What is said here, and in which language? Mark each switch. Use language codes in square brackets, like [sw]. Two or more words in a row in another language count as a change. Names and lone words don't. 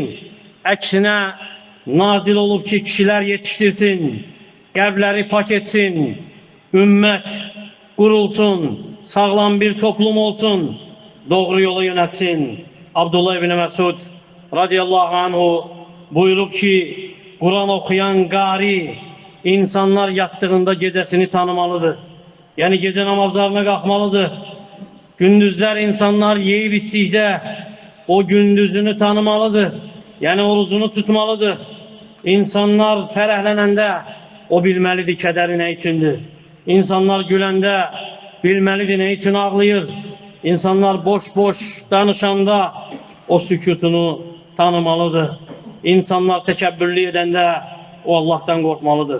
[az] Əksinə nazil olub ki, kişilər yetişdirsin, qəlbləri pak etsin, ümmət qurulsun, sağlam bir toplum olsun, doğru yola yönətsin. Abdullah ibn Məsud [ar] رضي الله عنه [az] buyurub ki, [tr] Kur'an okuyan qari insanlar yattığında gecesini tanımalıdır. Yani gece namazlarına kalkmalıdır. Gündüzler insanlar yiyip içtikdə o gündüzünü tanımalıdır. Yani orucunu tutmalıdır. [az] İnsanlar fərəhlənəndə o bilməlidir kədəri nə içindir. İnsanlar güləndə bilməlidir nə için ağlayır. İnsanlar boş-boş danışanda o sükutunu tanımalıdır. İnsanlar təkəbbürlü edəndə o Allah'tan qorxmalıdır.